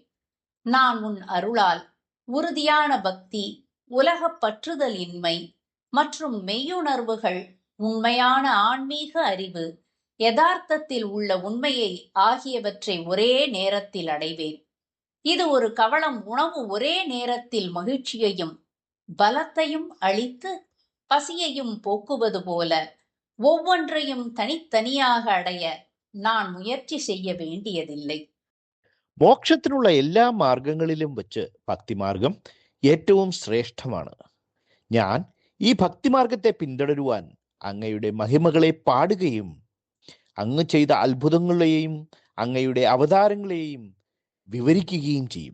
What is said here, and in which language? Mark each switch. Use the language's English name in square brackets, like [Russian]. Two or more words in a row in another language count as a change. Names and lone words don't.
[Tamil] நான் உன் அருளால் உறுதியான பக்தி, உலகப் பற்றுதல் இன்மை மற்றும் மெய்யுணர்வுகள், உண்மையான ஆன்மீக அறிவு, யதார்த்தத்தில் உள்ள உண்மையை ஆகியவற்றை ஒரே நேரத்தில் அடைவேன். இது ஒரு கவளம் உணவு ஒரே நேரத்தில் மகிழ்ச்சியையும் பலத்தையும் அளித்து பசியையும் போக்குவது போல ஒவ்வொன்றையும் தனித்தனியாக அடைய நான் முயற்சி செய்ய வேண்டியதில்லை. [Malayalam] മോക്ഷത്തിനുള്ള എല്ലാ മാർഗങ്ങളിലും വെച്ച് ഭക്തിമാർഗം ഏറ്റവും ശ്രേഷ്ഠമാണ്. ഞാൻ ഈ ഭക്തിമാർഗത്തെ പിന്തുടരുവാൻ അങ്ങയുടെ മഹിമകളെ പാടുകയും അങ്ങ് ചെയ്ത അത്ഭുതങ്ങളെയും അങ്ങയുടെ അവതാരങ്ങളെയും വിവരിക്കുകയും ചെയ്യും.